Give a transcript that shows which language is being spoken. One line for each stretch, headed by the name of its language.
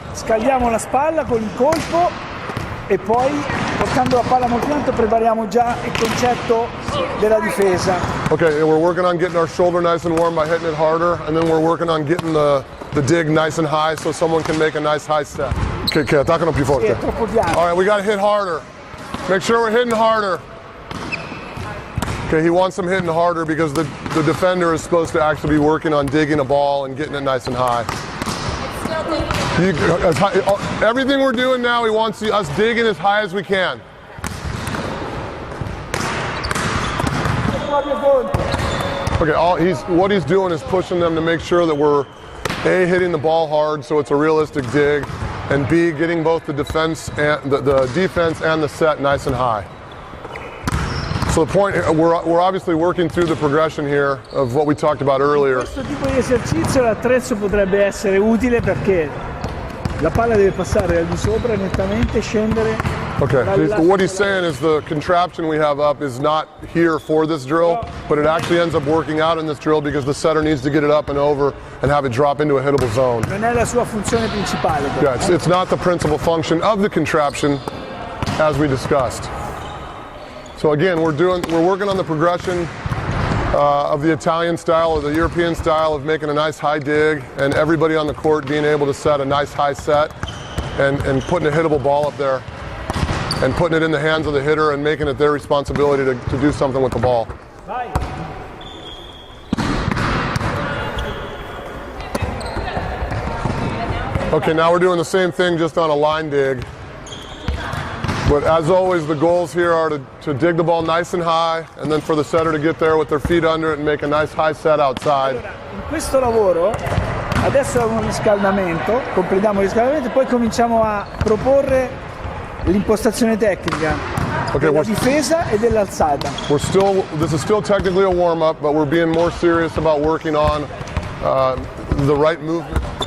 Italian: Scaldiamo la spalla con il colpo e poi, portando la palla molto in alto, prepariamo già il concetto della difesa.
English: Okay, and we're working on getting our shoulder nice and warm by hitting it harder, and then we're working on getting the dig nice and high so someone can make a nice high step.
Italian: Okay, attaccano più forte. Sì, è troppo piano.
English: All right, we got to hit harder. Make sure we're hitting harder. Okay, he wants them hitting harder because the defender is supposed to actually be working on digging a ball and getting it nice and high. Everything we're doing now, he wants us digging as high as we can. Okay, what he's doing is pushing them to make sure that we're A, hitting the ball hard so it's a realistic dig, and B, getting both the defense and the defense and the set nice and high. So the point, we're obviously working through the progression here of what we talked about earlier.
Italian: Questo tipo di esercizio l'attrezzo potrebbe essere utile perché la palla deve passare al di sopra nettamente, scendere.
English: Okay, what he's saying is the contraption we have up is not here for this drill, but it actually ends up working out in this drill because the setter needs to get it up and over and have it drop into a hittable zone.
Italian: Non è la sua funzione principale.
English: Yeah, it's not the principal function of the contraption as we discussed. So again, we're working on the progression of the Italian style or the European style of making a nice high dig and everybody on the court being able to set a nice high set and putting a hittable ball up there and putting it in the hands of the hitter and making it their responsibility to do something with the ball.
Italian: Vai.
English: Okay, now we're doing the same thing just on a line dig. But as always, the goals here are to dig the ball nice and high and then for the setter to get there with their feet under it and make a nice high set outside.
Italian: Allora, in questo lavoro adesso è un riscaldamento, completiamo il riscaldamento e poi cominciamo a proporre l'impostazione tecnica della difesa e dell'alzata.
English: This is still technically a warm-up, but we're being more serious about working on the right movement.